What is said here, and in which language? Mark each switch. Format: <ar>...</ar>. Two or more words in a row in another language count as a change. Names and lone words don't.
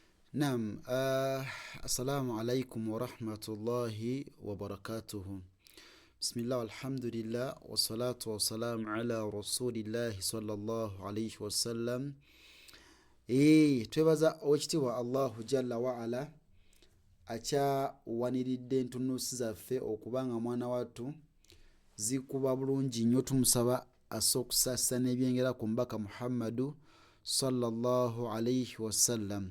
<ar>نعم السلام عليكم ورحمة الله وبركاته بسم الله والحمد لله والصلاة والسلام على رسول الله صلى الله عليه وسلم</ar> <lg>twebaza okitiibwa</lg> <ar>الله جل وعلا</ar> <lg>akyawaniridde entunuusi zaffe okubanga mwana wattu zikuba bulungi nnyo. Tumusaba assa okusaasira n'ebyengera ku mbaka Muhammadu</lg> <ar>صلى الله عليه وسلم.</ar>